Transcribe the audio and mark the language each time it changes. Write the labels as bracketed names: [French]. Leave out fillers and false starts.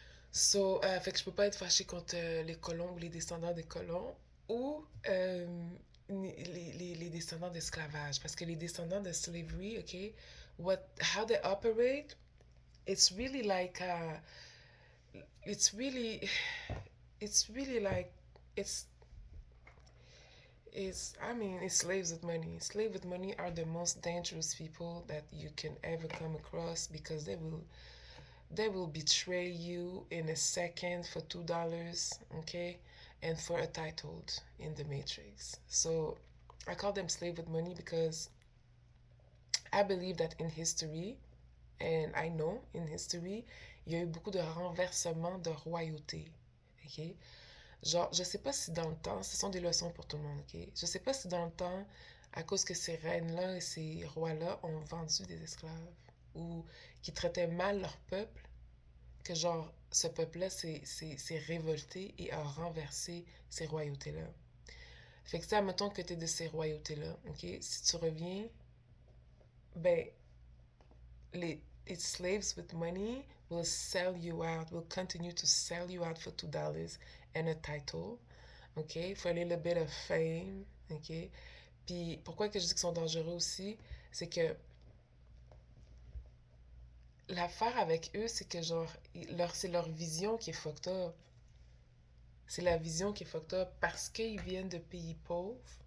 [French] So, fait que je peux pas être fâchée contre les colons ou les descendants des colons ou les descendants d'esclavage. Parce que les descendants de [English] slavery, OK, how they operate, it's really like, it's really, it's really like, it's, it's slaves with money. Slaves with money are the most dangerous people that you can ever come across because they will betray you in a second for $2, okay, and for a title in the Matrix. So I call them slave with money because I believe that in history, and I know in history, [French] il y a eu beaucoup de renversements de royauté, [English] ok. [French] Genre, je sais pas si dans le temps, ce sont des leçons pour tout le monde, ok. Je sais pas si dans le temps, à cause que ces reines-là et ces rois-là ont vendu des esclaves ou qui traitaient mal leur peuple, que genre, ce peuple-là s'est révolté et a renversé ces royautés-là. Fait que ça, mettons que t'es de ces royautés-là, ok? Si tu reviens, ben, [English] its slaves with money will sell you out, will continue to sell you out for $2 and a title, ok? For a little bit of fame, ok? [French] Puis pourquoi que je dis qu'ils sont dangereux aussi, c'est que l'affaire avec eux, c'est que genre, c'est leur vision qui est fucked up. C'est la vision qui est fucked up parce qu'ils viennent de pays pauvres.